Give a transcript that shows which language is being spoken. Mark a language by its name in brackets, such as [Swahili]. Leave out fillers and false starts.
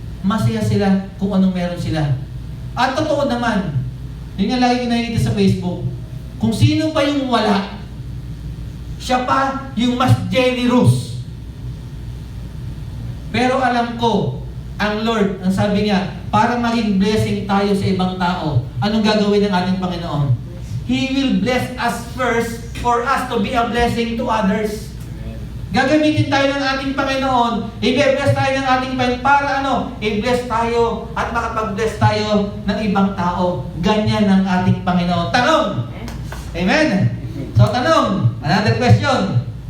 [Filipino] Masaya sila kung anong meron sila. At totoo naman, yun nga lagi ko nakikita sa Facebook, kung sino pa yung wala, siya pa yung mas generous. Pero alam ko, ang Lord, ang sabi niya, para maging blessing tayo sa ibang tao, anong gagawin ng ating Panginoon? [English] He will bless us first for us to be a blessing to others. [Filipino] Gagamitin tayo ng ating Panginoon, i-bless tayo ng ating Panginoon para i-bless tayo at makapag-bless tayo ng ibang tao. Ganyan ang ating Panginoon. Tanong! Amen? So tanong, [English] another question.